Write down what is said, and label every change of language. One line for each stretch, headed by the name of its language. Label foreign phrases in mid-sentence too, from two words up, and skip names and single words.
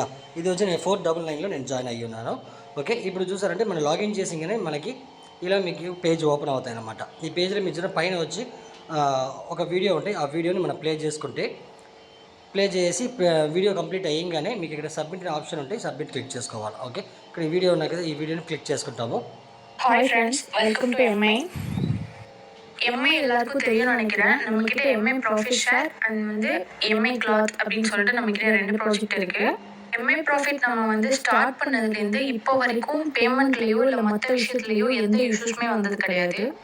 Telugu: ఇది వచ్చి నేను 499లో నేను జాయిన్ అయ్యి ఉన్నాను. ఓకే, ఇప్పుడు చూసారంటే మనం లాగిన్ చేసిగానే మనకి ఇలా మీకు
English: page open
Telugu: అవుతాయి అన్నమాట. ఈ పేజ్లో మీరు పైన వచ్చి ఒక వీడియో ఉంటాయి. ఆ వీడియోని మనం ప్లే చేసి వీడియో కంప్లీట్ అయ్యంగానే మీకు ఇక్కడ
English: submit option
Telugu: ఉంటాయి.
English: submit click
Telugu: చేసుకోవాలి. ఓకే, ఇక్కడ ఈ వీడియో ఉన్నాయి కదా, ఈ వీడియోని క్లిక్ చేసుకుంటాము.
English: Hi friends, welcome to MI
Tamil: எல்லாருக்கும் தெரியும் நினைக்கிறேன். நம்மக்கிட்ட
English: MI profit share and MI cloth
Tamil: அப்படின்னு சொல்லிட்டு நம்மக்கிட்ட 2 ப்ராஜெக்ட் இருக்குது. எம்ஐ ப்ராஃபிட் நம்ம ஸ்டார்ட் பண்ணதுலேருந்து இப்போ வரைக்கும் பேமெண்ட்லேயோ இல்லை மற்ற விஷயத்துலையோ எந்த இஷ்யூஸுமே வந்தது கிடையாது.